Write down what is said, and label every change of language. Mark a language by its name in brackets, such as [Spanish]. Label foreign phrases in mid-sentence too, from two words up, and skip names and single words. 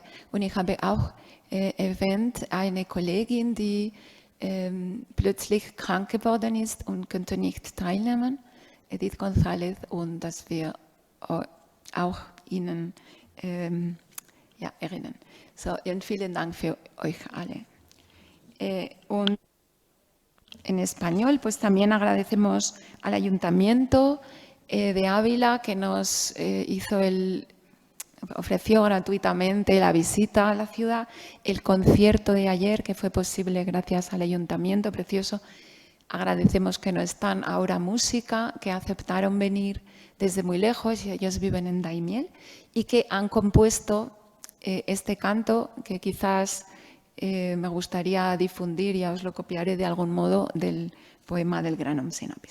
[German] Und ich habe auch erwähnt eine Kollegin, die plötzlich krank geworden ist und könnte nicht teilnehmen, Edith González, und dass wir auch Ihnen erinnern. So, und vielen Dank für euch alle. [Spanish] Und en español, pues también agradecemos al Ayuntamiento de Ávila que nos ofreció gratuitamente la visita a la ciudad, el concierto de ayer, que fue posible gracias al Ayuntamiento, precioso, Agradecemos que no están ahora música, que aceptaron venir desde muy lejos, y ellos viven en Daimiel, y que han compuesto este canto que quizás me gustaría difundir, ya os lo copiaré de algún modo, del poema del Granum Sinapis.